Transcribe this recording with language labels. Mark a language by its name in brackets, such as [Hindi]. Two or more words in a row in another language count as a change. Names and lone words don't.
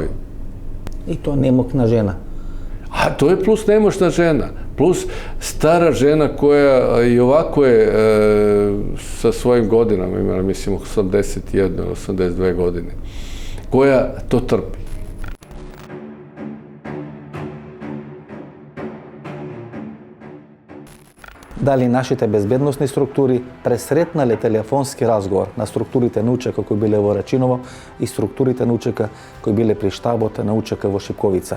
[Bosnian] I to nemoćna žena. A to je plus nemoćna žena, plus stara žena koja i ovako je sa svojim godinama, imala mislim 81 ili 82 godine, koja to trpi. [Macedonian] Дали нашите безбедносни структури пресретнале телефонски разговор на структурите на УЧК кои биле во Рачиново и структурите на УЧК кои биле при штабот на УЧК во Шипковица?